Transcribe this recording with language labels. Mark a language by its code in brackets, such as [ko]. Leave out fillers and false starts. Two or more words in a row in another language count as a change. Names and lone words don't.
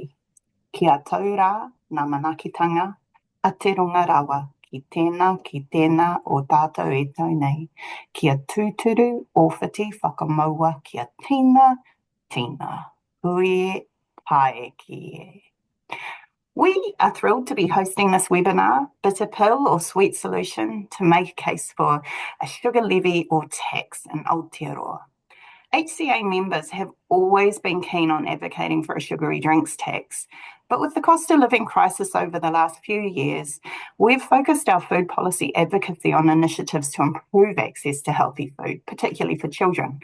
[mi] Kia tau rā ngā manakitanga a te runga rawa ki tēnā o tātou e tau nei. Kia tūturu ōwhiti whakamaua kia tina. Hui pae ki e. [en] We are thrilled to be hosting this webinar, Bitter Pill or Sweet Solution, to make a case for a sugar levy or tax in Aotearoa. HCA members have always been keen on advocating for a sugary drinks tax, but with the cost of living crisis over the last few years, we've focused our food policy advocacy on initiatives to improve access to healthy food, particularly for children.